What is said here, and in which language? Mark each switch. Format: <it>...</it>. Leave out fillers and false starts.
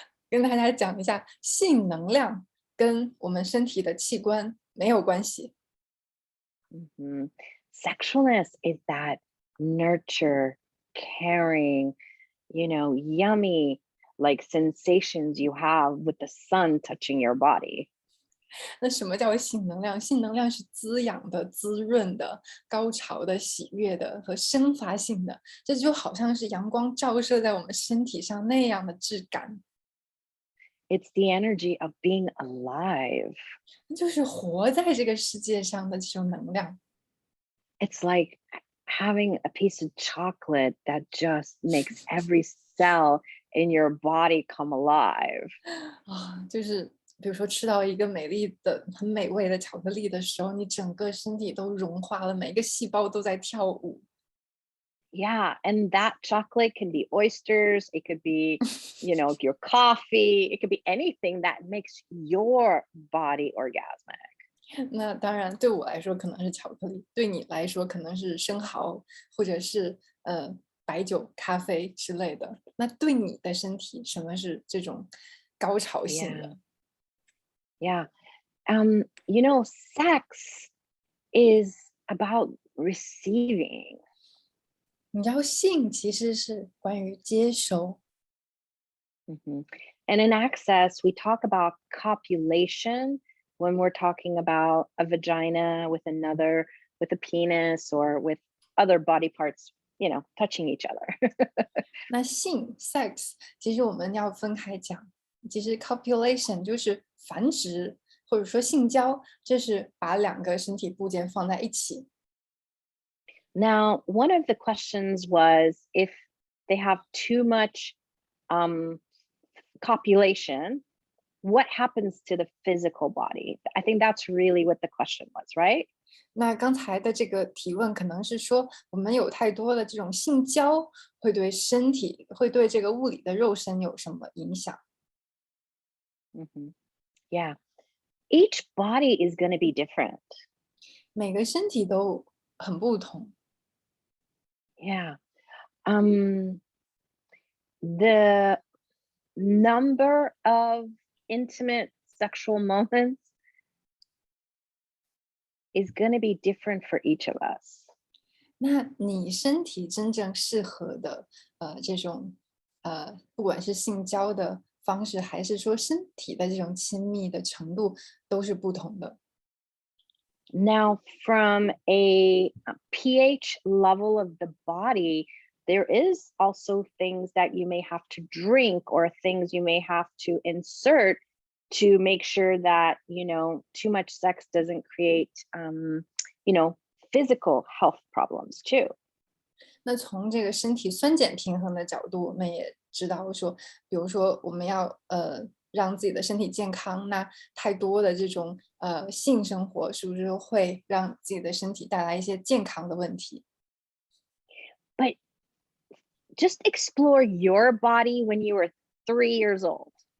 <zh>跟大家讲一下，性能量跟我们身体的器官没有关系。</zh> <en>hmm Sexualness is that nurture, caring, yummy like sensations you have with the sun touching your body.</en> <zh>那什么叫性能量？性能量是滋养的、滋润的、高潮的、喜悦的和生发性的，这就好像是阳光照射在我们身体上那样的质感，</zh> <en>It's the energy of being alive.</en> <zh>就是活在这个世界上的这种能量。</zh> <en>It's like having a piece of chocolate that just makes every cell in your body come alive.</en> <zh>啊，就是比如说吃到一个美丽的、很美味的巧克力的时候，你整个身体都融化了，每个细胞都在跳舞。</zh> <en>Yeah, and that chocolate can be oysters, it could be, your coffee, it could be anything that makes your body orgasmic.</en> <zh>那当然，对我来说可能是巧克力，对你来说可能是生蚝，或者是白酒、咖啡之类的。那对你的身体，什么是这种高潮性 Yeah, 的？</zh> <en>yeah. Sex is about receiving.</en> <zh>你知道，性其实是关于接收。 Mhm.</zh> <en>And in access, we talk about copulation when we're talking about a vagina with another, with a penis, or with other body parts, touching each other.</en> <zh>那性 sex 其实我们要分开讲，其实 copulation 就是繁殖，或者说性交，这是把两个身体部件放在一起。</zh> <en>Now, one of the questions was if they have too much um, copulation, what happens to the physical body? I think that's really what the question was, right?</en> <zh>那刚才的这个提问可能是说，我们有太多的这种性交，会对身体，会对这个物理的肉身有什么影响？ Hmm. Yeah.</zh> <en>Each body is going to be different.</en> <zh>每个身体都很不同。 Yeah.</zh> <en>Um, the number of intimate sexual moments is going to be different for each of us.</en> <zh>那你身体真正适合的，这种，不管是性交的方式，还是说身体的这种亲密的程度，都是不同的。</zh> <en>Now, from a pH level of the body, there is also things that you may have to drink or things you may have to insert to make sure that, too much sex doesn't create, you know, physical health problems too.</en> <zh>那从这个身体酸碱平衡的角度，我们也知道说，比如说我们要让自己的身体健康，那太多的这种性生活，是不是会让自己的身体带来一些健康的问题？</zh> <en>But just explore your body when you were 3 years old.</en>